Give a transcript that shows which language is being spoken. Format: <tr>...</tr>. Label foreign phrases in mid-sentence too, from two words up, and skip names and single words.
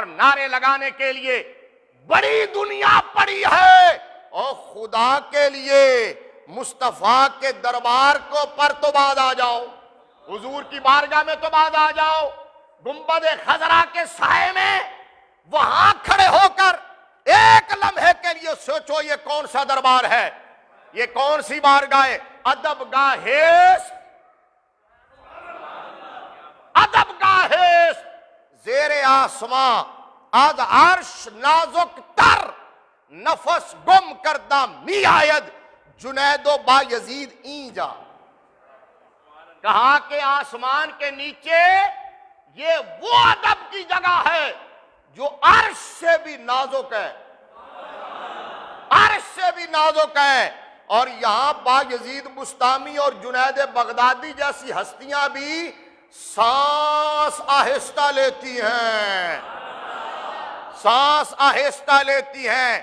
<ur>نعرے لگانے کے لیے بڑی دنیا پڑی ہے، اور خدا کے لیے مصطفیٰ کے دربار کو پر تو بعد آ جاؤ، حضور کی بارگاہ میں تو بعد آ جاؤ، گنبد خضرا کے سائے میں وہاں کھڑے ہو کر ایک لمحے کے لیے سوچو یہ کون سا دربار ہے، یہ کون سی بارگاہ ہے؟</ur> <fa>ادب گاہیس، ادب گاہیس زیر آسماں از عرش نازک تر، نفس گم کردہ می آید جنید و با یزید اینجا۔</fa> <ur>کہا کہ آسمان کے نیچے یہ وہ ادب کی جگہ ہے جو عرش سے بھی نازک ہے، عرش سے بھی نازک ہے، اور یہاں با یزید بستامی اور جنید بغدادی جیسی ہستیاں بھی سانس آہستہ لیتی ہیں، سانس آہستہ لیتی ہیں۔</ur>